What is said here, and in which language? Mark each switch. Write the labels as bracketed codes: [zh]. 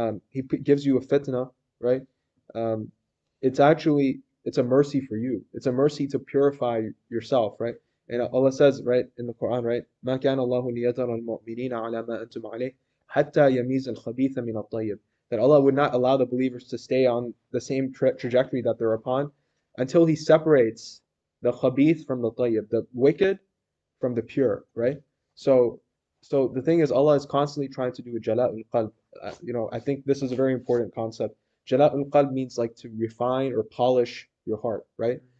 [en] He gives you a fitna, right? It's a mercy for you. It's a mercy to purify yourself, right? And Allah says, right, in the Quran, right, [ar] ما كان الله ليذر المؤمنين على ما أنتم عليه حتى يميز الخبيث من الطيب. [en] That Allah would not allow the believers to stay on the same trajectory that they're upon until He separates the khabith from the tayyib, the wicked from the pure, right? So, so the thing is, Allah is constantly trying to do a jala'ul qalb. I think this is a very important concept. Jala'ul qalb means like to refine or polish your heart, right?